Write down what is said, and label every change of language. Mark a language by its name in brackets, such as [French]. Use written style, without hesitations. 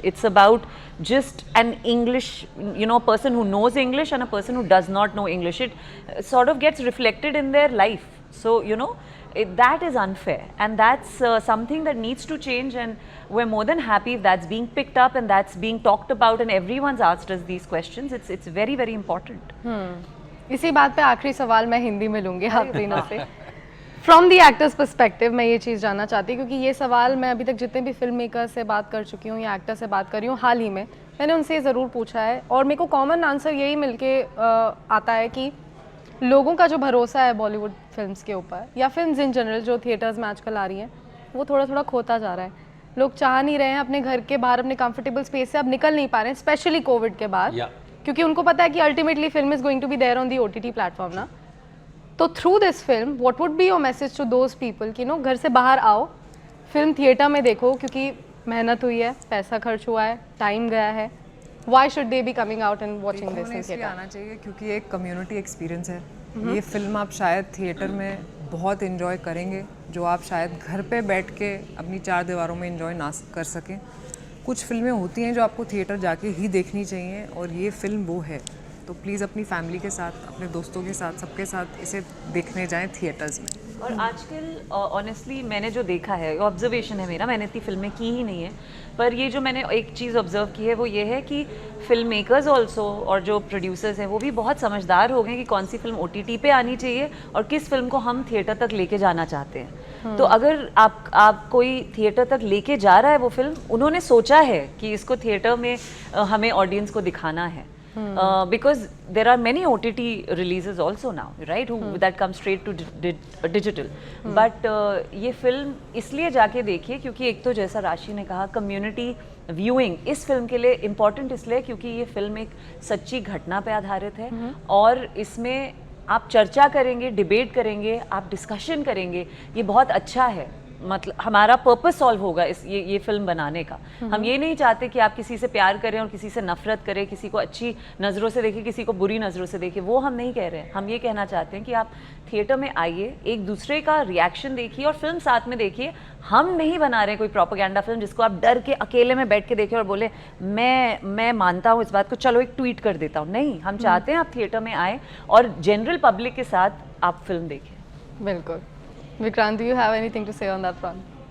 [English] It's about just an English, person who knows English and a person who does not know English. It sort of gets reflected in their life. So, that is unfair, and that's something that needs to change, and we're more than happy if that's being picked up and that's being talked about and everyone's asked us these questions. It's very, very important. [Hindi] इसी बात पे आखिरी सवाल मैं हिंदी में लूँगी आप तीनों से. [English] from the actors perspective [Hindi] मैं ये चीज़ जानना चाहती हूँ, क्योंकि ये सवाल मैं अभी तक जितने भी फिल्म मेकर से बात कर चुकी हूँ या एक्टर से बात कर रही हूँ, हाल ही में मैंने उनसे ज़रूर पूछा है और मेरे को कॉमन आंसर यही मिलके आता है कि लोगों का जो भरोसा है बॉलीवुड फिल्म्स के ऊपर या फिल्म्स इन जनरल जो थिएटर्स में आजकल आ रही हैं, वो थोड़ा थोड़ा खोता जा रहा है. लोग चाह नहीं रहे हैं अपने घर के बाहर, अपने कंफर्टेबल स्पेस से अब निकल नहीं पा रहे हैं, स्पेशली कोविड के बाद, क्योंकि उनको पता है कि [English] ultimately film is going to be there on the OTT platform [Hindi] ना. तो [English] through this film what would be your message to those people [Hindi] कि घर से बाहर आओ, फिल्म थिएटर में देखो, क्योंकि मेहनत हुई है, पैसा खर्च हुआ है, टाइम गया है. [English] Why should they be coming out and watching this in theater? [Hindi] आना चाहिए क्योंकि ये एक कम्युनिटी एक्सपीरियंस है. ये फिल्म आप शायद थिएटर में बहुत इन्जॉय करेंगे जो आप शायद घर पे बैठ के अपनी 4 दीवारों में इन्जॉय ना कर सकें. कुछ फिल्में होती हैं जो आपको थिएटर जाके ही देखनी चाहिए और ये फिल्म वो है. तो प्लीज़ अपनी फैमिली के साथ, अपने दोस्तों के साथ, सबके साथ इसे देखने जाएं थिएटर्स में. और आजकल ऑनेस्टली मैंने जो देखा है, ऑब्जर्वेशन है मेरा, मैंने इतनी फिल्में की ही नहीं है, पर ये जो मैंने एक चीज़ ऑब्जर्व की है वो ये है कि फिल्म मेकर्स ऑल्सो और जो प्रोड्यूसर्स हैं वो भी बहुत समझदार हो गए कि कौन सी फिल्म OTT पे आनी चाहिए और किस फिल्म को हम थिएटर तक लेके जाना चाहते हैं. तो अगर आप कोई थिएटर तक लेके जा रहा है वो फिल्म, उन्होंने सोचा है कि इसको थिएटर में हमें ऑडियंस को दिखाना है. [English] Because there are many OTT releases also now, right? That come straight to digital. But [Hindi] ये फिल्म इसलिए जाके देखिए क्योंकि एक तो जैसा राशि ने कहा, कम्युनिटी व्यूइंग इस फिल्म के लिए इम्पॉर्टेंट इसलिए क्योंकि ये फिल्म एक सच्ची घटना पे आधारित है और इसमें आप चर्चा करेंगे, डिबेट करेंगे, आप डिस्कशन करेंगे, ये बहुत अच्छा है. मतलब हमारा पर्पस सॉल्व होगा ये फिल्म बनाने का. हम ये नहीं चाहते कि आप किसी से प्यार करें और किसी से नफरत करें, किसी को अच्छी नज़रों से देखें, किसी को बुरी नज़रों से देखें, वो हम नहीं कह रहे हैं. हम ये कहना चाहते हैं कि आप थिएटर में आइए, एक दूसरे का रिएक्शन देखिए और फिल्म साथ में देखिए. हम नहीं बना रहे कोई प्रोपेगेंडा फिल्म जिसको आप डर के अकेले में बैठ के देखें और बोले मैं मानता हूँ इस बात को, चलो एक ट्वीट कर देता हूँ. नहीं, हम चाहते हैं आप थिएटर में आए और जनरल पब्लिक के साथ आप फिल्म देखें. बिल्कुल. [English] Vikrant, do you have anything to say on that front?